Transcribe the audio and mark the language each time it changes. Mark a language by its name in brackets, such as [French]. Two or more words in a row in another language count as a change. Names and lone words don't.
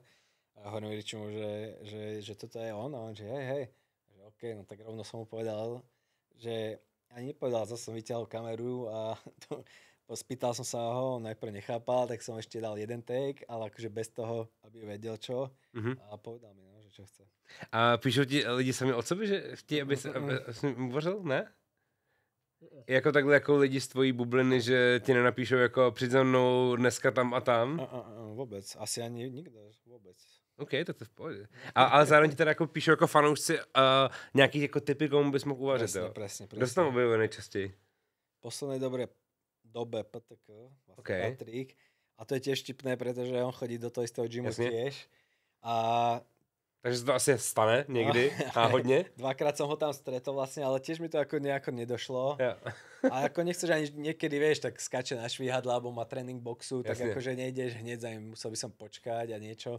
[Slovak] A hovorím Ričimu, že toto je on a on, že hej. Že OK, no tak rovno som mu povedal, že ani nepovedal, zase som vyťahol kameru a spýtal som sa ho, on najprv nechápal, tak som ešte dal jeden take, ale akože bez toho, aby vedel čo a povedal mi, no, že čo chce. [Czech] A píšou ti lidi sami od sebe, že chtějí, aby jsi uvařil, ne? Jako takhle jako lidi z tvojí bubliny, že ti nenapíšou jako přijď za mnou dneska tam a tam? Vůbec, asi ani nikdo, vůbec. OK, tak to je v pohodě. Ale zároveň ti teda jako píšou jako fanoušci nějaký jako typy, komu bys mohl uvařit, jo? [Slovak] Presne. [Czech] Kdo se tam objevuje nejčastěji? [Slovak] V poslednej dobe PTK, vlastne okay. Patrik. A to je tiež vtipné, pretože on chodí do toho istého gymu tiež. Takže to asi stane niekdy, náhodne. Dvakrát som ho tam stretol vlastne, ale tiež mi to ako nejako nedošlo. Ja. A ako nechceš ani niekedy, vieš, tak skáče na švíhadla, alebo má tréning boxu, tak akože nejdeš hneď za ním, musel by som počkať a niečo.